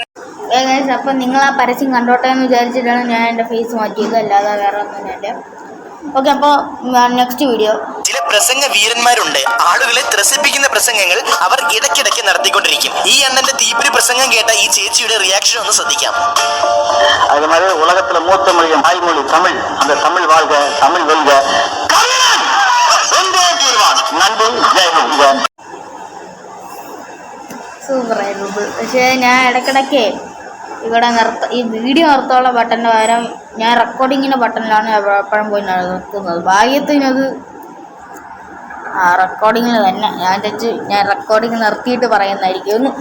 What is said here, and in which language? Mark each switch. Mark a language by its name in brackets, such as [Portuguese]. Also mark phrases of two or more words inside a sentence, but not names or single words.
[Malayalam] അപ്പം നിങ്ങൾ ആ പരസ്യം കണ്ടോട്ടെ എന്ന് വിചാരിച്ചിട്ടാണ് ഞാൻ എൻ്റെ ഫേസ് മാറ്റിയത്. അല്ലാതെ വേറെ ഒന്നുമില്ല. ഓക്കെ, അപ്പോൾ [English] next video. [Malayalam] ചില പ്രസംഗ വീരന്മാരുണ്ട്. ആളുകളെ ത്രസിപ്പിക്കുന്ന പ്രസംഗങ്ങൾ അവർ ഇടയ്ക്കിടയ്ക്ക് നടത്തിക്കൊണ്ടിരിക്കും. ഈ അണ്ണന്റെ തീപ്പൊരി പ്രസംഗം കേട്ട ഈ ചേച്ചിയുടെ റിയാക്ഷൻ ഒന്ന് ശ്രദ്ധിക്കാം. [Tamil] அது மாதிரி உலகத்துல மூத்த மொழியும் தாய்மொழி தமிழ். அந்த தமிழ் வாழ்க, தமிழ் வெல்க. நன்றி, ஜெயஹிந்த். [Malayalam] സൂപ്പറായിരുന്നു. പക്ഷേ ഞാൻ ഇടയ്ക്കിടയ്ക്ക് ഇവിടെ ഈ വീഡിയോ നിർത്താനുള്ള ബട്ടൻ്റെ പകരം ഞാൻ റെക്കോർഡിങ്ങിൻ്റെ ബട്ടണിലാണ് എപ്പോഴും പോയി നിർത്തുന്നത്. ഭാഗ്യത്തിനത് റെക്കോർഡിങ്ങിൽ തന്നെ ഞാൻ റെക്കോർഡിങ് നിർത്തിയിട്ട് പറയുന്നതായിരിക്കും.